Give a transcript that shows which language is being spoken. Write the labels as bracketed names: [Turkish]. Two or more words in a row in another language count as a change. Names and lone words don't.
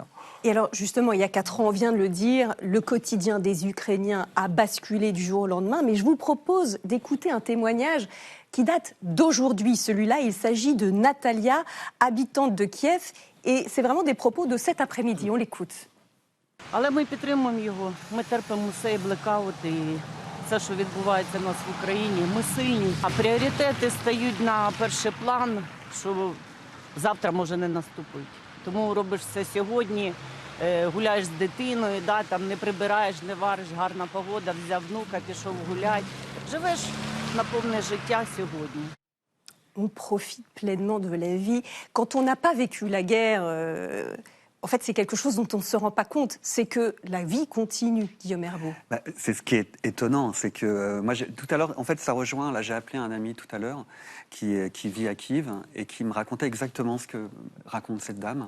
[French] Et alors, justement, il y a 4 ans, on vient de le dire, le quotidien des Ukrainiens a basculé du jour au lendemain. Mais je vous propose d'écouter un témoignage qui date d'aujourd'hui. Celui-là, il s'agit de Natalia, habitante de Kiev. Et c'est vraiment des propos de cet après-midi. On l'écoute. [Ukrainian] Але ми підтримуємо його, ми терпимо цей блекаут і все, що відбувається в нас в Україні. Ми сильні, а пріоритети стають на перший план, що завтра може не наступить. Тому робиш все сьогодні, гуляєш з дитиною, да, там не прибираєш, не вариш, гарна погода, взяв внука, пішов гулять. Живеш на повне життя сьогодні. [French] On profite pleinement de la vie. Quand on n'a pas vécu la guerre, en fait, c'est quelque chose dont on ne se rend pas compte. C'est que la vie continue, Guillaume Herbeau. C'est ce qui est étonnant, c'est que moi, tout à l'heure, en fait, ça rejoint. Là, j'ai appelé un ami tout à l'heure qui vit à Kiev et qui me racontait exactement ce que raconte cette dame.